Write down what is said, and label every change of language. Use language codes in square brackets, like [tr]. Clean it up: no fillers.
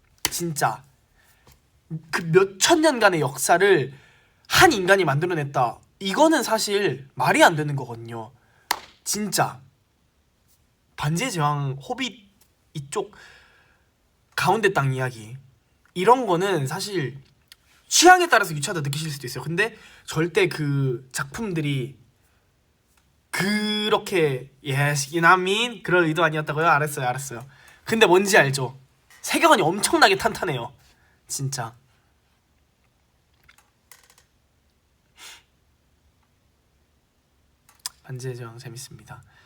[ko] 진짜 그 몇천 년간의 역사를 한 인간이 만들어냈다. 이거는 사실 말이 안 되는 거거든요. 진짜 반지의 제왕 호빗 이쪽 가운데 땅 이야기 이런 거는 사실 취향에 따라서 유치하다 느끼실 수도 있어요. 근데 절대 그 작품들이 그렇게 [en] yes, you know what I mean? [ko] 그럴 의도 아니었다고요? 알았어요. 근데 뭔지 알죠? 세계관이 엄청나게 탄탄해요. 진짜. 반지의 제왕 재밌습니다.